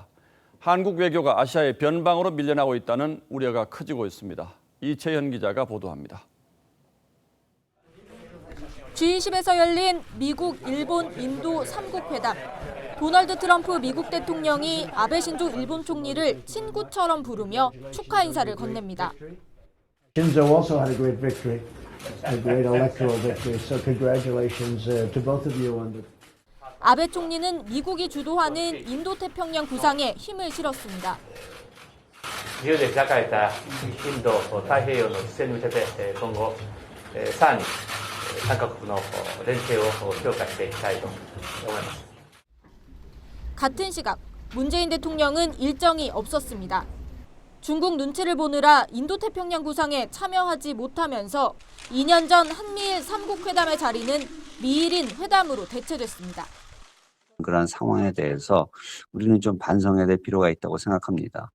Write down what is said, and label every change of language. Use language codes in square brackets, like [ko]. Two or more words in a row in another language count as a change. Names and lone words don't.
[ko] 한국 외교가 아시아의 변방으로 밀려나고 있다는 우려가 커지고 있습니다. 이채현 기자가 보도합니다. G20에서 열린 미국, 일본, 인도 3국 회담. 도널드 트럼프 미국 대통령이 아베 신조 일본 총리를 친구처럼 부르며 축하 인사를 건넵니다. [en] Shinzo also had a great victory, a great electoral victory. So congratulations to both of you on the. [ko] 아베 총리는 미국이 주도하는 인도태평양 구상에 힘을 실었습니다. [ja] 日で開いたインド太平洋の実践に向けて今後さらに3カ国の連携を強化していきたいと思います。 [ko] 같은 시각 문재인 대통령은 일정이 없었습니다. 중국 눈치를 보느라 인도태평양 구상에 참여하지 못하면서 2년 전 한미일 3국 회담의 자리는 미일인 회담으로 대체됐습니다. 그런 상황에 대해서 우리는 좀 반성해야 될 필요가 있다고 생각합니다.